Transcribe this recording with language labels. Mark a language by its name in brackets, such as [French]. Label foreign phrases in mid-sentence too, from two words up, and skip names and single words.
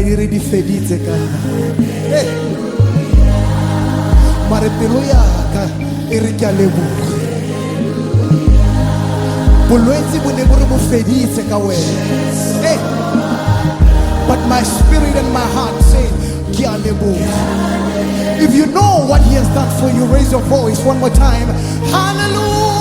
[Tswana] di feditse ka mare pelo ya ka e re ke a leboga bolwetse bo ne bo re bo feditse ka wena [English] but my spirit and my heart say [Tswana] ke a leboga. [English] If you know what he has done for you, raise your voice one more time. Hallelujah.